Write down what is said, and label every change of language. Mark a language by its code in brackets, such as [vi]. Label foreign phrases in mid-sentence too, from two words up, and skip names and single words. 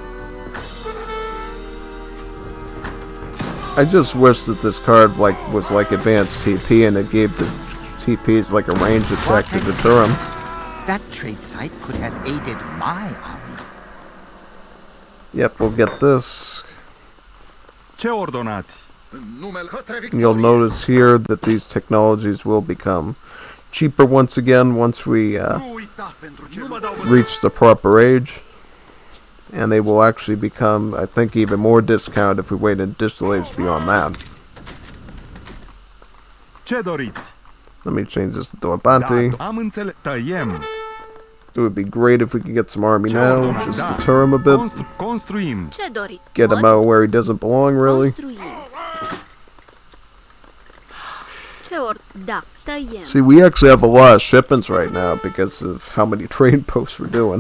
[en] I just wish that this card was like advanced TP and it gave the TPs like a range attack to deter him. That trade site could have aided my army. Yep, we'll get this. [ro] Ce ordonați? [en] You'll notice here that these technologies will become cheaper once again once we reach the proper age. And they will actually become, I think, even more discounted if we wait additional age beyond that. [ro] Ce doriți? [en] Let me change this to Dorobanti. [ro] Am înțeles. Tăiem. [en] It would be great if we could get some army now, just deter him a bit. [ro] Construim. [en] Get him out where he doesn't belong, really. See, we actually have a lot of shipments right now because of how many trade posts we're doing.